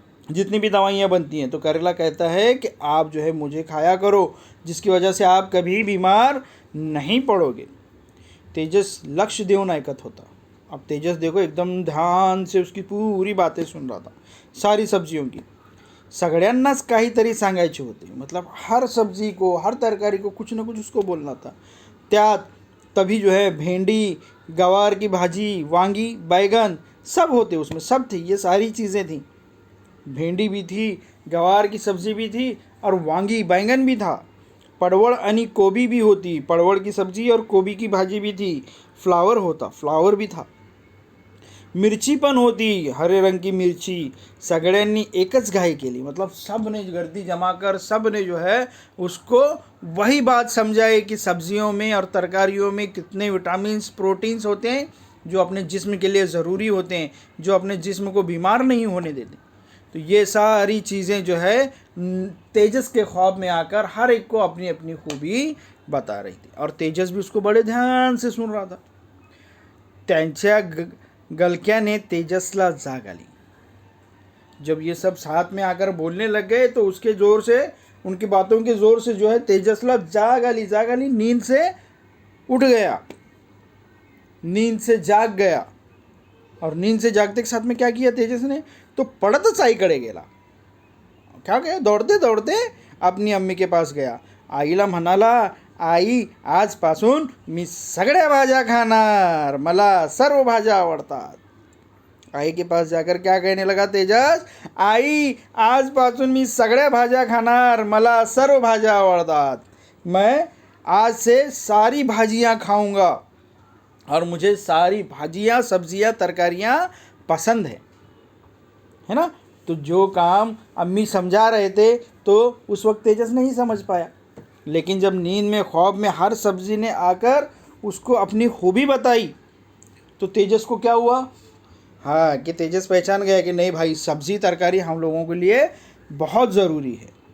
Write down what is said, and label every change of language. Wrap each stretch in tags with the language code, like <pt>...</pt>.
<hi>जितनी भी दवाइयाँ बनती हैं तो करेला कहता है कि आप जो है मुझे खाया करो, जिसकी वजह से आप कभी बीमार नहीं पड़ोगे.</hi> <mr>तेजस लक्ष देऊन ऐकत होता.</mr> <hi>अब तेजस देखो एकदम ध्यान से उसकी पूरी बातें सुन रहा था, सारी सब्जियों की.</hi> <mr>सगळ्यांनाच काहीतरी सांगायचे होते.</mr> <hi>मतलब हर सब्जी को, हर तरकारी को कुछ ना कुछ उसको बोलना था. त्यात तभी जो है भेंडी, गवार की भाजी, वांगी, बैगन सब होते उसमें, सब थी. ये सारी चीज़ें थी. भेंडी भी थी, गवार की सब्ज़ी भी थी और वांगी बैंगन भी था.</hi> <mr>पड़वळ आणि कोबी</mr> <hi>भी होती. पड़वळ की सब्ज़ी और कोबी की भाजी भी थी. फ्लावर भी था.</hi> <mr>मिरची पण होती,</mr> <hi>हरे रंग की मिर्ची.</hi> <mr>सगळ्यांनी एकच घाई केली.</mr> <hi>मतलब सब ने गर्दी जमा कर सब ने जो है उसको वही बात समझाई कि सब्जियों में और तरकारियों में कितने विटामिन्स, प्रोटीन्स होते हैं जो अपने जिस्म के लिए ज़रूरी होते हैं, जो अपने जिस्म को बीमार नहीं होने देते. तो ये सारी चीज़ें जो है तेजस के ख्वाब में आकर हर एक को अपनी अपनी खूबी बता रही थी. और तेजस भी उसको बड़े ध्यान से सुन रहा था.</hi> <mr>त्यांच्या गलक्याने तेजसला जाग आली.</mr> <hi>जब ये सब साथ में आकर बोलने लग गए तो उसके ज़ोर से, उनकी बातों के ज़ोर से जो है</hi> <mr>तेजसला जाग आली.</mr> <hi>नींद से उठ गया, नींद से जाग गया. और नींद से जागते के साथ में क्या किया तेजस ने, तो</hi> <mr>पडतच आईकडे गेला.</mr> <hi>क्या गया, दौड़ते दौड़ते अपनी अम्मी के पास गया.</hi> <mr>आईला म्हणाला, आई आजपासून मी सगळ्या भाज्या खाणार, मला सर्व भाज्या आवडतात.</mr> <hi>आई के पास जाकर क्या कहने लगा तेजस,</hi> <mr>आई आजपासून मी सगळ्या भाज्या खाणार, मला सर्व भाज्या आवडतात.</mr> <hi>मैं आज से सारी भाजियाँ खाऊंगा और मुझे सारी भाजियाँ, सब्जियाँ, तरकारियाँ पसंद है ना. तो जो काम अम्मी समझा रहे थे तो उस वक्त तेजस नहीं समझ पाया. लेकिन जब नींद में, ख्वाब में हर सब्जी ने आकर उसको अपनी खूबी बताई तो तेजस को क्या हुआ, हाँ, कि तेजस पहचान गया कि नहीं भाई, सब्जी तरकारी हम लोगों के लिए बहुत ज़रूरी है.</hi>